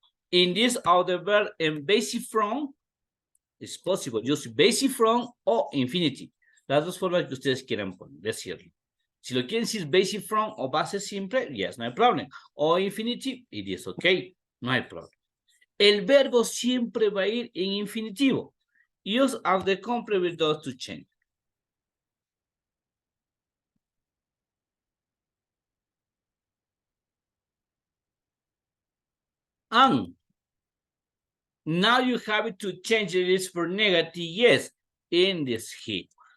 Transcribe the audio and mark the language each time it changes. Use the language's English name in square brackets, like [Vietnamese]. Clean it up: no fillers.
[English] In this, all the verb and basic from, es possible, use basic from o infinity. [Spanish] Las dos formas que ustedes quieran decirlo. Si lo quieren decir basic from o base simple, yes, no hay problema. O infinity, [English] it is okay, [Spanish] no hay problema. El verbo siempre va a ir en infinitivo. [English] Use of the complement does to change. And now you have to change it for negative, yes, in this he.